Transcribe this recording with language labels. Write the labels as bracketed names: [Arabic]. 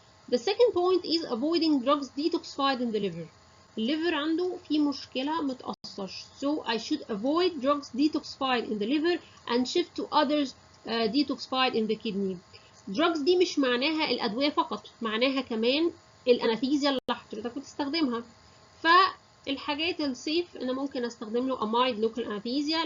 [English] The second point is avoiding drugs detoxified in the liver. [Arabic] الليفر عنده في مشكلة متأثرش. [English] So I should avoid drugs detoxified in the liver and shift to others detoxified in the kidney. [Arabic] drugs دي مش معناها الأدوية فقط، معناها كمان الأنستيزيا اللي حضرتك بتستخدمها. فالحاجات السيف أنا ممكن أستخدم له أمايد لوكال أنستيزيا.